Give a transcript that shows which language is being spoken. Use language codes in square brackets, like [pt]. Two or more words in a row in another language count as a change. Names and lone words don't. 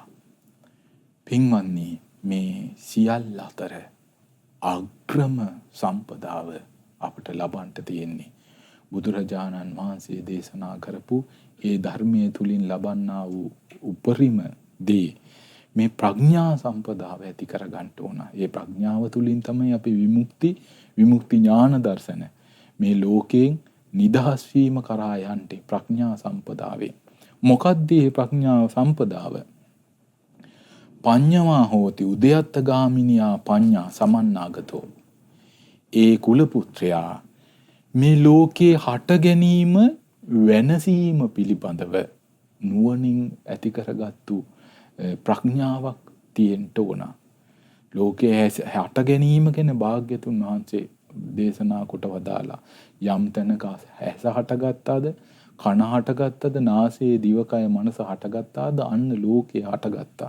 [si] පින්වත්නි, මේ සියල්ල අතර අග්‍රම සම්පදාව අපට ලබන්න තියෙන්නේ බුදුරජාණන් වහන්සේ දේශනා කරපු ඒ ධර්මයේ තුලින් ලබන්නා වූ උපරිම දේ මේ ප්‍රඥා සම්පදාව ඇති කර ගන්න ඕන. ඒ ප්‍රඥාව තුලින් තමයි අපි විමුක්ති ඥාන දර්ශන මේ ලෝකයෙන් නිදහස් වීම කරා යන්නේ ප්‍රඥා සම්පදාවෙන්. මොකද්ද මේ ප්‍රඥා සම්පදාව? [pi] පඤ්ඤවා හෝති උදයත්ත ගාමිනියා පඤ්ඤා සමන්නාගතෝ. [si] ඒ කුල පුත්‍රයා මේ ලෝකේ හට ගැනීම වෙනසීම පිළිබඳව නුවණින් ඇති කරගත්තු ප්‍රඥාවක් තියෙන්න ඕන. ලෝකයේ හට ගැනීම ගැන භාග්‍යතුන් වහන්සේ දේශනා කොට වදාලා යම් තැනක ඇස හටගත්තාද, කන හටගත්තාද, නාසය, දිවකය, මනස හටගත්තාද අන්න ලෝකේ හටගත්තා.